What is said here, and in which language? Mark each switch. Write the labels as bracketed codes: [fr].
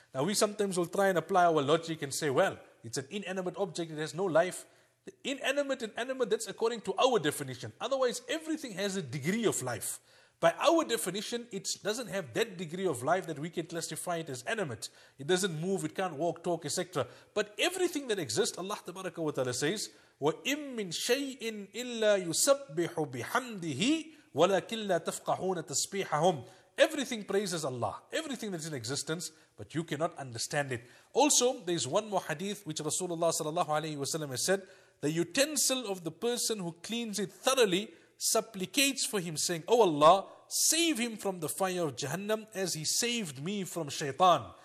[en] Now we sometimes will try and apply our logic and say, well, it's an inanimate object, it has no life. The inanimate and animate, that's according to our definition. Otherwise, everything has a degree of life. By our definition, it doesn't have that degree of life that we can classify it as animate. It doesn't move, it can't walk, talk, etc. But everything that exists, Allah Tabaraka wa Ta'ala says, [ar] وَإِن مِّن شَيْءٍ إِلَّا يُسَبِّحُ بِحَمْدِهِ وَلَكِنْ لَا تَفْقَهُونَ تَسْبِيحَهُمْ. [en] Everything praises Allah, everything that's in existence, but you cannot understand it. Also, there is one more hadith which Rasulullah sallallahu alayhi wasallam has said, the utensil of the person who cleans it thoroughly supplicates for him, saying, oh Allah, save him from the fire of Jahannam as he saved me from shaitan.